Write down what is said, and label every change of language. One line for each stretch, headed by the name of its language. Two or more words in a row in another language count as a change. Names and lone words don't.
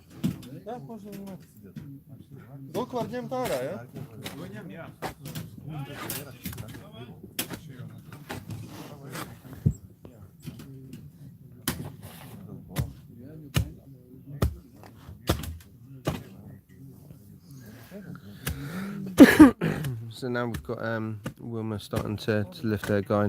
Russian: Да, можно вынимать.
Latvian: Док var ņemt ārā, ja? Viņam, jā.
English: So now we've got Wilma starting to lift her guy.